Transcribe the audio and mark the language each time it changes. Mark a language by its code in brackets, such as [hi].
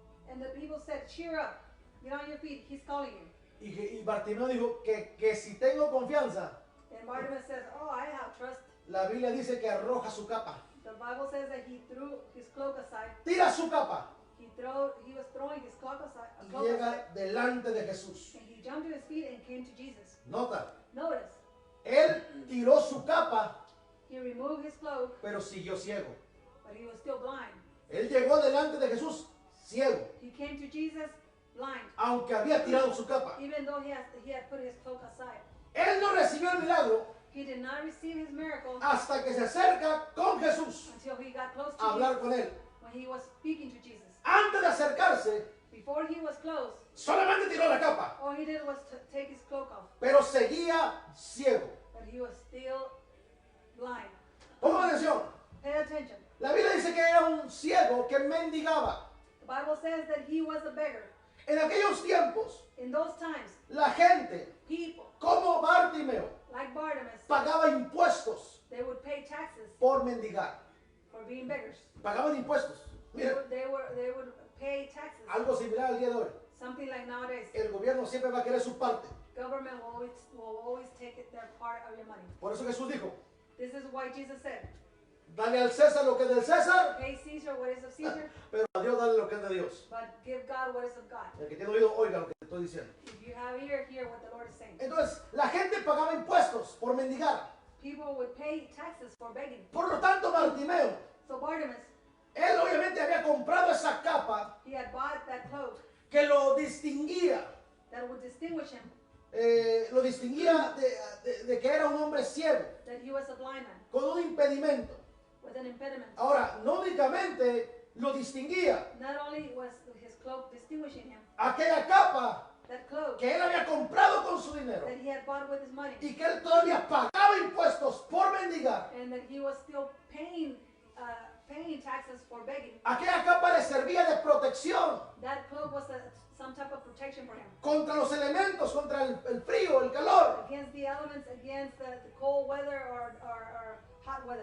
[en] And the people said, cheer up, get on your feet, he's calling you. [es] Y Bartimeo dijo que si tengo confianza, [en] And Bartimaeus says, oh, I have trust. [es] la Biblia dice que arroja su capa. [en] The Bible says that he threw his cloak aside. [es] Tira su capa [en] He was throwing his cloak aside, [es] y llega delante de Jesús. [en] and he jumped to his feet and came to Jesus. [es] Nota, [en] Notice, [es] él tiró su capa, [en] he removed his cloak, [es] pero siguió ciego. [en] but he was still blind. [es] Él llegó delante de Jesús ciego, [en] He came to Jesus blind, [es] aunque había tirado su capa. [en] even though he had put his cloak aside. [es] Él no recibió el milagro [en] He did not receive his miracle [es] hasta que se acerca con Jesús [en] until he got close to [es] a hablar [en] Jesus, [es] con él. [en] when he was speaking to Jesus. [es] Antes de acercarse, [en] Before he was close, [es] solamente tiró la capa, [en] all he did was to take his cloak off, [es] pero seguía ciego. [en] but he was still blind. [es] Pongan atención. [en] Pay attention. [es] La Biblia dice que era un ciego que mendigaba. [en] The Bible says that he was a beggar. [es] En aquellos tiempos, [en] In those times, [es] la gente, [en] people [es] como Bartimeo, [en] like Bartimaeus, [es] pagaba impuestos [en] they would pay taxes [es] por mendigar. [en] for being beggars. [es] Pagaban impuestos. Mira, [en] They would pay taxes. [es] algo similar al día de hoy. [en] Something like nowadays, [es] El gobierno siempre va a querer su parte. [en] government will always take their part of your money. [es] Por eso Jesús dijo, [en] This is why Jesus said, [es] dale al César lo que es del César, [en] pay Caesar what is of Caesar, [es] pero a Dios dale lo que es de Dios. [en] but give God what is of God. [es] El que tiene oído, oiga lo que estoy diciendo. [en] If you have ear, hear what the Lord is saying. [es] Entonces, la gente pagaba impuestos por mendigar. [en] People would pay taxes for begging. [es] Por lo tanto, Bartimeo, [en] So Bartimaeus, [es] él obviamente había comprado esa capa [en] he had bought that cloak [es] que lo distinguía. [en] that would distinguish him, [es] Lo distinguía de que era un hombre ciego, [en] that he was a blind man [es] con un impedimento. [en] with an impediment. [es] Ahora, no únicamente lo distinguía, [en] Not only was his cloak distinguishing him, [es] aquella capa [en] that cloak [es] que él había comprado con su dinero [en] that he had bought with his money, [es] y que él todavía pagaba impuestos por mendigar, [en] and that he was still paying taxes for begging. [es] aquella capa le servía de protección [en] That cloak was some type of protection for him [es] contra los elementos, contra el frío, el calor. [en] against the elements, against the cold weather or hot weather.